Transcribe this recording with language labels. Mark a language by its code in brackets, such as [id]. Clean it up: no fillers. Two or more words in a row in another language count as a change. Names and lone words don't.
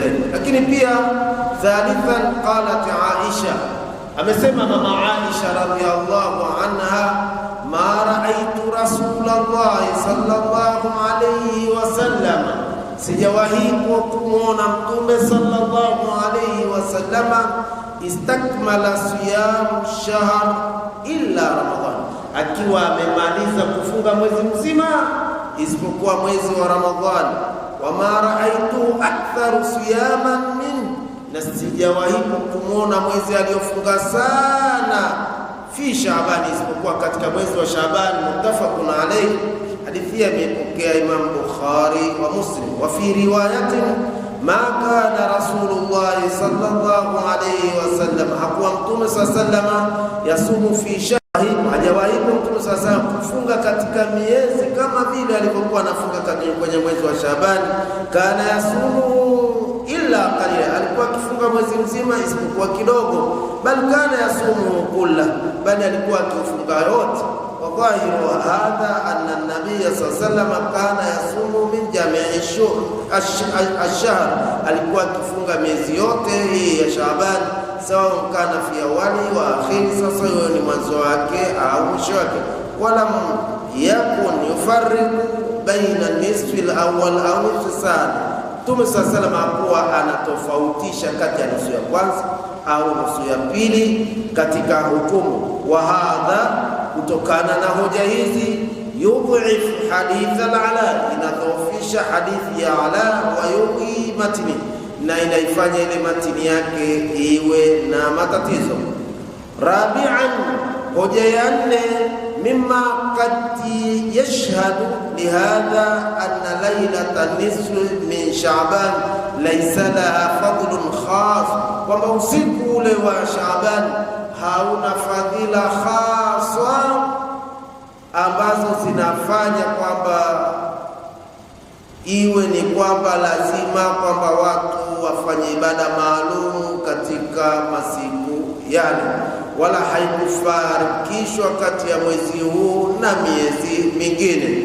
[sw] Lakini pia [ar] ثالثاً، قالت عائشة, [sw] amesema mama Aisha [ar] رضي الله عنها، ما رأيت رسول الله صلى الله عليه وسلم, [sw] sijawahi kumwona Mtume [ar] صلى الله عليه وسلم استكمل صيام شهر إلا رمضان, [sw] akiwa amemaliza kufunga mwezi mzima isipokuwa mwezi wa Ramadhani. [ar] وما رأيت أكثر صياماً من, [sw] na sijawahi kumwona mwezi aliyofunga sana [ar] في شعبان [sw] isipokuwa katika mwezi wa Shaabani. [ar] متفق عليه, [sw] hadithi imepokea Imam Bukhari wa Muslim. [ar] وفي رواية ما كان رسول الله صلى الله عليه وسلم, [sw] hakuwa Mtume [ar] صلى الله يصوم في شهر, [sw] hajawahi Mtume sallallahu kufunga katika miezi kama vile alivyokuwa anafunga kwenye mwezi wa Shaabani. [ar] كان يصوم إلا قليلا, [sw] alikuwa akifunga mwezi mzima isipokuwa kidogo. [ar] بل كان يصوم كل, [sw] bali alikuwa akifunga yote. [ar] وظاهر هذا أن النبي صلى الله عليه وسلم كان يصوم من جميع الشهر, [sw] alikuwa akifunga miezi yote hii ya Shaabani, [ar] سواء كان في أول وآخر, [sw] sasa hiyo ni mwanzo wake au mwisho wake. [ar] ولا يكن يفرق بين نصف الأول أو نصف. [sw] Mtume [ar] صلى الله عليه وسلم [sw] hakuwa anatofautisha kati ya nusu ya kwanza au nusu ya pili katika hukumu. [ar] وهذا, [sw] kutokana na hoja hizi, [ar] يضعف حديث العلاء, [sw] inadhoofisha hadithi ya Ala, [ar] ويعل متن, [sw] na inaifanya ile matini yake iwe na matatizo. Rabi'an, hoja ya nne, [ar] مما قد يشهد لهذا أن ليلة نصف من شعبان ليس لها فضل خاص, [sw] kwamba usiku ule wa Sha'ban hauna fadhila khaswa ambazo zinafanya kwamba iwe ni kwamba lazima kwamba watu wafanye ibada maalum katika masiku yale, wala haikufarikishwa kati ya mwezi huu na miezi mingine.